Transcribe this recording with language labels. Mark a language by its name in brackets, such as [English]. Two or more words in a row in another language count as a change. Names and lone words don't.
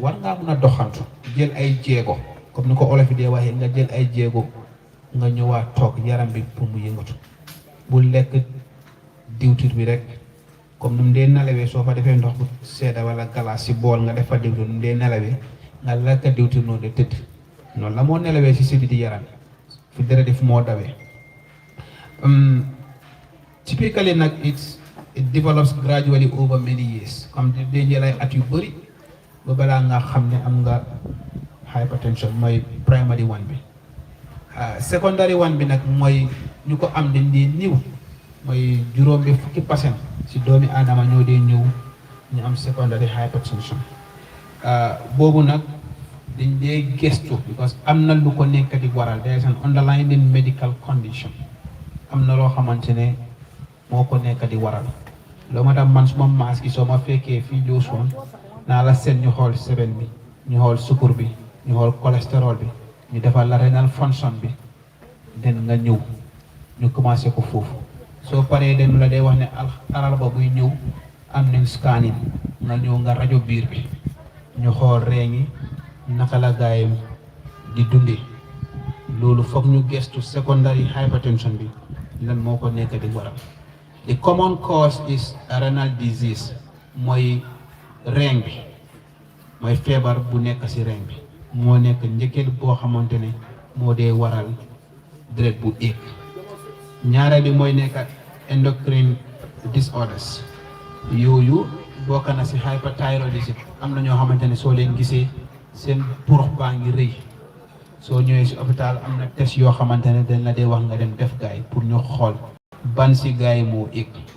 [Wolof] war ngaa mun a doxantu jël ay jéego comme ni ko olof yi dee waxee nga jël ay jéego nga ñëwaat toog yaram bi pour mu yëngatu bu lekk diwtir bi rek comme nu mu dee nelawee soo fa defee ndox bu sedda wala galaas si bool nga def fa diwtir nu mu dee nelawee nga lekk diwtir noonu de tëdd noonu la moo nelawee si siddi di yaram fi dara def moo dawee typically nag [English] it develops gradually over many years [Wolof] comme day jël ay at yu bëri ba balaa nga xam ne am nga hypertension mooy [English] primary one [Wolof] bi [English] secondary one [Wolof] bi nag mooy ñu ko am dañ dee niw mooy juróom bi fukki % si doomi aadama ñoo dee ñëw ñu am [English] secondary hypertension [Wolof] boobu nag dañ dee gestu because am na lu ko nekk di waral [English] there is an underlying medical condition [Wolof] am na loo xamante ne moo ko nekk di waral loo ma tax man suma maas gi soo ma fekkee fii Jeshwang naa la seet ñu xool seben bi ñu xool sukur bi ñu xool cholestérol bi ñu defal la [English] renal function [Wolof] bi den nga ñëw ñu commencé ko foofu soo paree den la day wax ne alarba buy ñëw am nañ scanning nga ñëw nga rajo biir bi ñu xool reen yi naka la gaayam di dundee loolu foog ñu gestu [English] secondary hypertension [Wolof] bi lan moo ko nekk di waral the [English] common cause is renal disease [Wolof] mooy reen bi mooy feebar bu nekk ci reen bi moo nekk njëkkeel boo xamante ne moo dee waral deret bu éeg ñaareel bi mooy nekk [English] endocrine disorders [Wolof] yooyu bokk na ci hyperthyroidism am na ñoo xamante ne soo leen gisee seen purux baa ngi rëy soo ñëwee ci hôpital am na test yoo xamante ne dañ la dee wax nga dem def gaay pour ñu xool ban ci gaay moo éeg